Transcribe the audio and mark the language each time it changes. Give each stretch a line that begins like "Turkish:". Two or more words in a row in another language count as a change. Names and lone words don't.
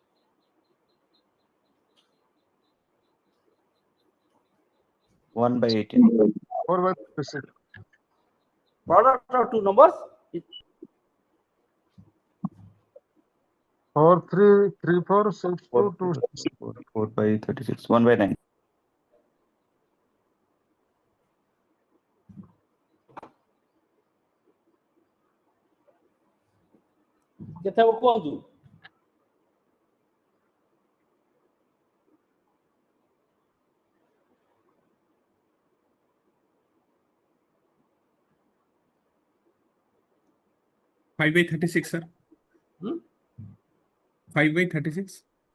English: One by 18. 4 by 36. Product of two numbers is 4, 3, 3, 4, 6, 2, 2. 4 by 36. 1 by 9.
Odia: କେତେ ହବ କୁହନ୍ତୁ?
English: Five by 36, sir. 5 by 36.